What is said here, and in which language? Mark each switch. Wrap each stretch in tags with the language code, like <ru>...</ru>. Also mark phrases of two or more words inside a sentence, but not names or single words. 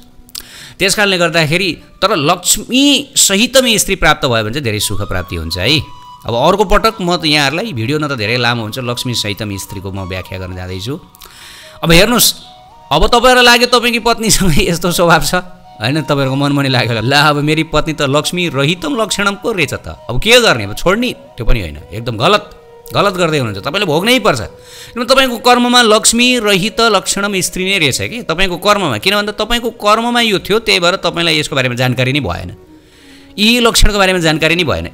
<ne>त्यसकारणले गर्दाखेरि तर</ne> <sa>लक्ष्मी सहितमै</sa> <ne>स्त्री प्राप्त भयो भने चाहिँ धेरै सुख प्राप्ति हुन्छ है। अब अर्को पटक म त यहाँहरूलाई भिडियो न त धेरै लामो हुन्छ,</ne> <sa>लक्ष्मी सहितम</sa> <ne>स्त्रीको म व्याख्या गर्न जाँदैछु। अब हेर्नुहोस्, अब तपाईँहरूलाई लाग्यो तपाईँकी पत्नीसँग यस्तो स्वभाव छ हैन, तपाईँहरूको मनमा नि लाग्यो ल अब मेरी पत्नी त</ne> <sa>लक्ष्मी रहितम लक्षणम</sa> <ne>पो रहेछ त, अब के गर्ने, अब छोड्ने, त्यो पनि होइन। एकदम गलत गर्दै हुनुहुन्छ, तपाईँले भोग्नै पर्छ। किनभने तपाईँको कर्ममा</ne> <sa>लक्ष्मी रहित लक्षणम</sa> <ne>स्त्री नै रहेछ कि तपाईँको कर्ममा। किन भन्दा तपाईँको कर्ममा यो थियो, त्यही भएर तपाईँलाई यसको बारेमा जानकारी नै भएन, यी लक्षणको बारेमा जानकारी नै भएन।</ne>